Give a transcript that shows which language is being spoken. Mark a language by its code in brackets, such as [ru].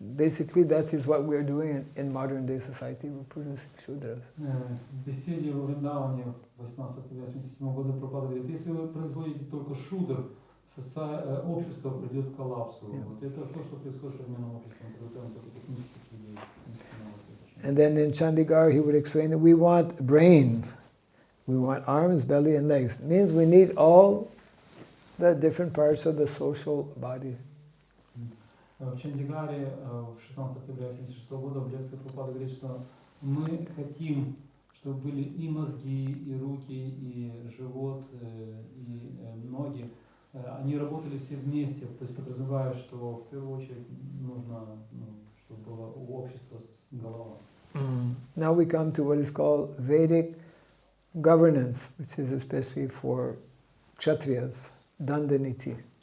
[en] Basically, that is what we are doing in modern day society. We're producing Shudras. [ru] В беседе в Вриндаване 1887 года Прабхупада говорит, если вы производите только шудр, общество придет к коллапсу. Вот это то, что происходит в современном обществе. Мы [it] produziamo [ru] только технических людей. [en] And then in Chandigarh he would explain that we want brain, we want arms, belly and legs. It means we need all the different parts of the social body. [ru] В Чандигаре в 16 октября 1976 года в лекции Прабхупада говорит, что мы хотим, чтобы были и мозги, и руки, и живот, и ноги. Они работали все вместе, то есть подразумевая, что в первую очередь нужно, чтобы было у общества голова. [en] Now we come to what is called Vedic governance, which is especially for Kshatriyas, Dandaniti.